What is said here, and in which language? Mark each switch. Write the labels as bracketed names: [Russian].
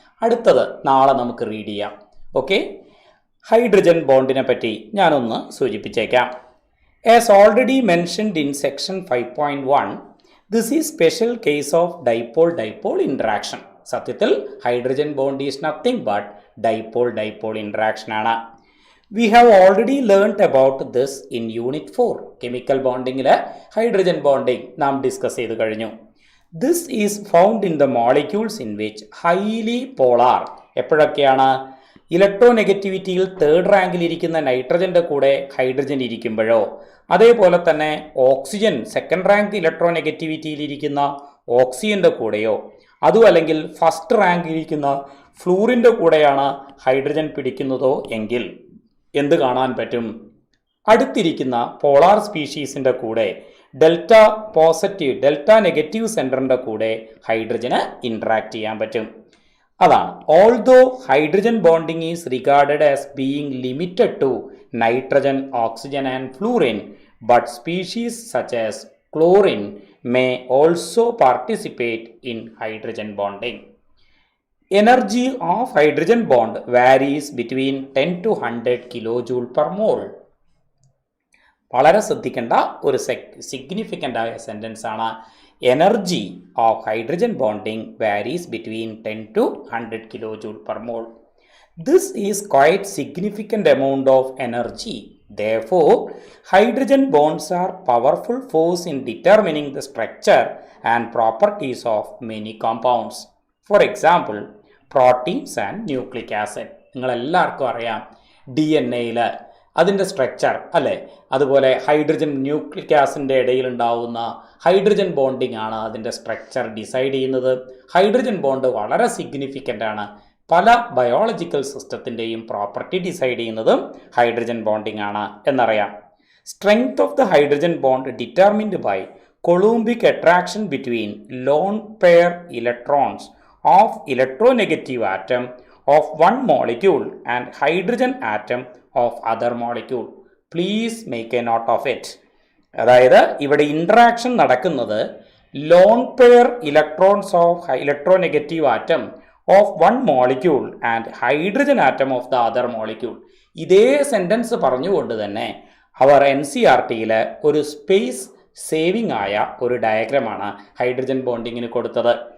[Malayalam] അടുത്തത് നാളെ നമുക്ക് റീഡ് ചെയ്യാം. ഓക്കെ, ഹൈഡ്രജൻ ബോണ്ടിനെ പറ്റി ഞാനൊന്ന് സൂചിപ്പിച്ചേക്കാം. [English] As already mentioned in section 5.1, this is special case of dipole interaction. സത്യത്തിൽ hydrogen bond is nothing but dipole interaction ആണ്. We have already learnt about this in Unit 4. Chemical bonding hydrogen bonding [Malayalam] നാം discuss ചെയ്ത് കഴിഞ്ഞു. [English] This is found in the molecules in which highly polar [Malayalam] എപ്പോഴൊക്കെയാണ് ഇലക്ട്രോനെഗറ്റിവിറ്റിയിൽ third റാങ്കിൽ ഇരിക്കുന്ന നൈട്രജൻ്റെ കൂടെ hydrogen ഇരിക്കുമ്പോഴോ അതേപോലെ തന്നെ oxygen second rank ഇലക്ട്രോനെഗറ്റിവിറ്റിയിൽ ഇരിക്കുന്ന ഓക്സിജൻ്റെ കൂടെയോ അതും അല്ലെങ്കിൽ ഫസ്റ്റ് റാങ്ക് ഇരിക്കുന്ന ഫ്ലൂറിൻ്റെ കൂടെയാണ് ഹൈഡ്രജൻ പിടിക്കുന്നതോ എങ്കിൽ എന്ത് കാണാൻ പറ്റും? അടുത്തിരിക്കുന്ന പോളാർ സ്പീഷീസിൻ്റെ കൂടെ ഡെൽറ്റ പോസിറ്റീവ് ഡെൽറ്റ നെഗറ്റീവ് സെൻറ്ററിൻ്റെ കൂടെ ഹൈഡ്രജന് ഇൻട്രാക്ട് ചെയ്യാൻ പറ്റും. [English] അതാണ് although hydrogen bonding is regarded as being limited to nitrogen oxygen and fluorine but species such as chlorine may also participate in hydrogen bonding. Energy of hydrogen bond varies between 10 to 100 kilojoule per mole. [Malayalam] വളരെ ശ്രദ്ധിക്കേണ്ട ഒരു significant ആയ sentence ആണ്. [English] Energy of hydrogen bonding varies between 10 to 100 kilojoule per mole. This is quite significant amount of energy. Therefore, hydrogen bonds are powerful force in determining the structure and properties of many compounds. For example proteins and nucleic acid. [Malayalam] നിങ്ങളെല്ലാവർക്കും അറിയാം DNA അതിൻ്റെ structure അല്ലേ, അതുപോലെ hydrogen nucleic ആസിഡിൻ്റെ ഇടയിലുണ്ടാവുന്ന hydrogen bonding ആണ് അതിൻ്റെ structure decide ചെയ്യുന്നത്. Hydrogen bond വളരെ significant ആണ്. പല ബയോളജിക്കൽ സിസ്റ്റത്തിൻ്റെയും പ്രോപ്പർട്ടി ഡിസൈഡ് ചെയ്യുന്നതും ഹൈഡ്രജൻ ബോണ്ടിങ് ആണ് എന്നറിയാം. [English] Strength of the hydrogen bond determined by Coulombic attraction between lone pair electrons of electronegative atom of one molecule and hydrogen atom of other molecule. Please make a note of it. [Malayalam] അതായത് ഇവിടെ interaction നടക്കുന്നത് [English] Lone pair electrons of electronegative atom of one molecule and hydrogen atom of the other molecule. [Malayalam] ഇതേ sentence പറഞ്ഞുകൊണ്ട് തന്നെ അവർ NCERT ഒരു space saving ആയ ഒരു ഡയഗ്രമാണ് hydrogen ബോണ്ടിങ്ങിന് കൊടുത്തത്.